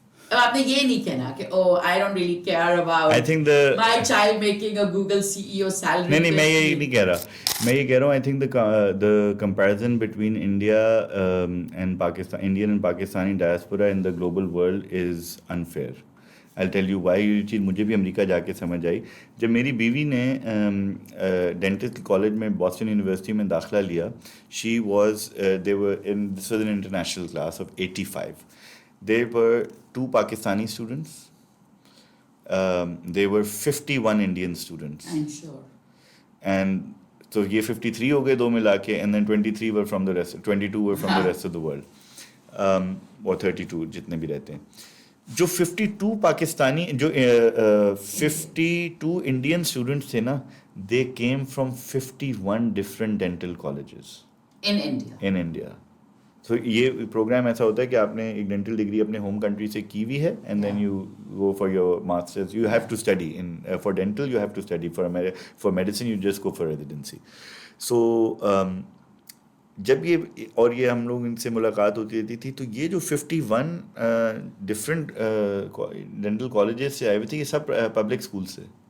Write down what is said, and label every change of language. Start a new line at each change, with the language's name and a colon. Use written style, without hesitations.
Urdu: اب آپ نے یہ نہیں کہنا کہ
English: I don't really care about my child making a Google CEO salary.
Urdu: نہیں, میں یہ نہیں کہہ رہا. میں یہ کہہ رہا ہوں,
English: I think the comparison between India and Pakistan, Indian and Pakistani diaspora in the global world is unfair. I'll tell you why.
Urdu: یہ چیز مجھے بھی امریکہ جا کے سمجھ آئی. جب میری بیوی نے ڈینٹسٹ کالج میں باسٹن یونیورسٹی میں داخلہ لیا,
English: she was this was an international class of 85. There were 2 Pakistani students. There were 51 Indian students. I'm sure. And so
Urdu: یہ 53 ہو گئے 2 ملا کے,
English: and then 23 were from the rest, 22 were from the rest of the world, or 32
Urdu: جتنے بھی رہتے ہیں. جو 52 پاکستانی, جو 52 انڈین اسٹوڈنٹس تھے نا,
English: they came from 51 different dental colleges in India.
Urdu: So یہ پروگرام ایسا ہوتا ہے کہ آپ نے ایک ڈینٹل ڈگری اپنے ہوم کنٹری سے کی ہوئی ہے,
English: And then you go for your masters. You have to study for dental, you have to study for medicine, you just go for residency.
Urdu: سو جب یہ ہم لوگ ان سے ملاقات ہوتی رہتی تھی, تو یہ جو 51 ڈفرینٹ ڈینٹل کالجز سے آئے ہوئے تھے, یہ سب پبلک اسکول سے.